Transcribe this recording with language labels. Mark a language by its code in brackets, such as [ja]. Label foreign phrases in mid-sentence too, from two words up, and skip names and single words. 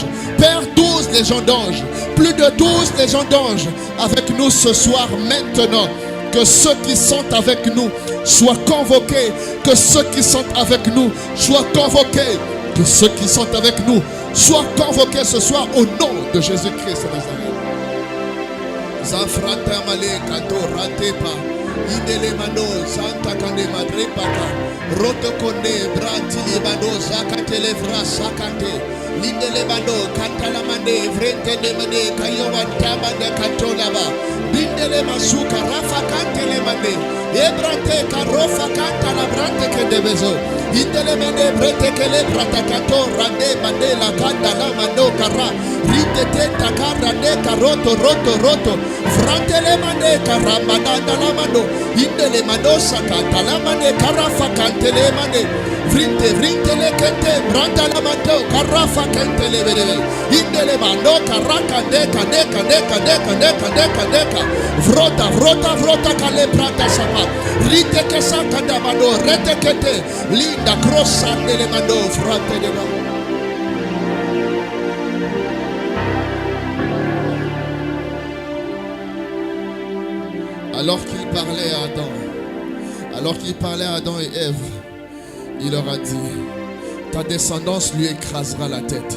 [fr] Père, 12 légions d'anges, plus de 12 légions d'anges avec nous ce soir maintenant. Que ceux qui sont avec nous soient convoqués, que ceux qui sont avec nous soient convoqués, que ceux qui sont avec nous soient convoqués ce soir au nom de Jésus-Christ de Nazareth. Zafrata male kato ratepa. Indele mano santa kane madre paka roto kone branti libano zakatele fra sakate lindele mano kantala mane vrente de mane kayo wantaba de katola ba bindele masuka rafa kantele mane ebrate karofa kantala brante ke de bezo indele mane brete kele brata kato rande mane la kandala mano kara rite takara de karoto roto frantele mane karamana la mano indele mano sakata la mane karafa kantele mane vrinte le kente branda la mano karafa kantele bebe indele mano karaka deka vrota kale branda sapa rite ke sakanda mano rete kete linda crossa nele mano frante de mano. Alors qu'il parlait à Adam et Ève, il leur a dit, ta descendance lui écrasera la tête.